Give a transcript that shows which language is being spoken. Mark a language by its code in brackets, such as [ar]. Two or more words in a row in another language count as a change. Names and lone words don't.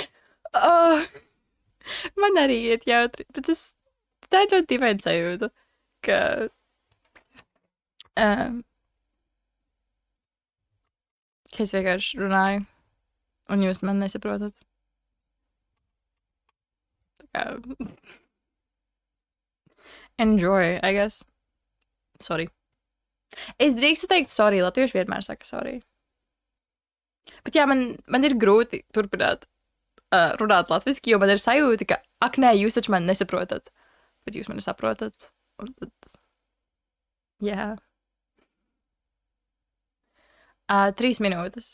[lv] Oh, man arī iet jautri, bet tā ir ļoti dīvaina sajūta, ka es vienkārši runāju, un jūs man nesaprotat. [en] Enjoy, I guess. Sorry. [lv] Es drīkstu teikt sorry, latvieši vienmēr saka sorry. Bet jā, man ir grūti turpināt runāt latviski, jo man ir sajūta, ka, ak nē, jūs taču mani nesaprotat, bet jūs mani saprotat. Un tad, jā. 3 minūtes.